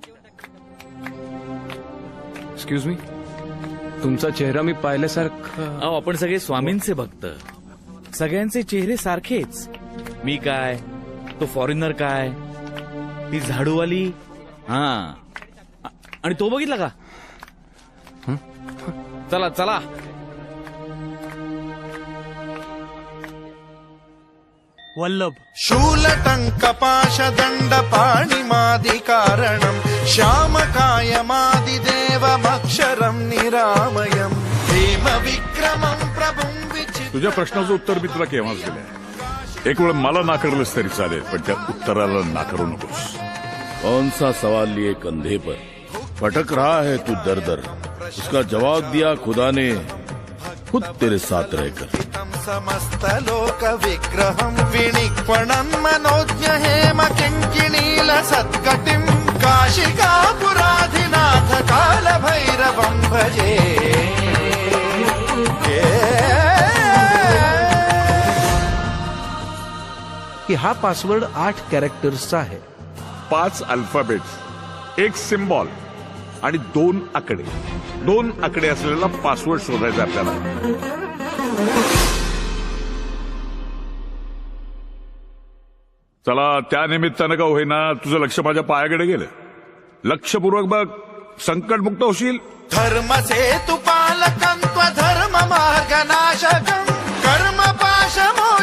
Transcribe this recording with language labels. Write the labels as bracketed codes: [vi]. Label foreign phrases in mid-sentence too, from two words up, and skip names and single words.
[en] excuse me, [mr] तुमचा चेहरा मी पाहिल्यासारखा. अहो आपण सगळे स्वामींचे भक्त, सगळ्यांचे चेहरे सारखेच. मी काय, तो फॉरेनर काय, ती झाडूवाली, हा आणि तो बघितला का. चला चला. वल्लभ [sa] शूलटंक पाशदंड पाणिमादिकारणं श्यामकायमादिदेवमक्षरं निरामयं भीम विक्रमं प्रभुं विचित्रं. [mr] तुझ्या प्रश्नाचं उत्तर मी तुला केव्हाच दिलंय. एक वेळ मला नाकारलंस तरी चालेल, पण त्या उत्तराला नाकारू नकोस. [hi] कौन सा सवाल लिए कंधे पर भटक रहा है तू दर दर, उसका जवाब दिया खुदा ने खुद तेरे साथ रहकर. [sa] समस्त लोक विग्रहं विनिक्वणं मनोज्ञ हेम किङ्किणील सत्कटिं काशिकापुराधिनाथ काल भैरवं भजे. [mr] की हा पासवर्ड 8 कॅरेक्टर्सचा आहे. 5 अल्फाबेट्स, 1 सिम्बॉल आणि 2 आकडे. 2 आकडे असलेला पासवर्ड शोधायचा आपल्याला. चला, त्या निमित्तानं का होईना तुझं लक्ष माझ्या पायाकडे गेलं. लक्षपूर्वक बघ, संकटमुक्त होशील. [sa] धर्म सेतु पालकं त्वधर्म मार्गनाशकं कर्म पाशम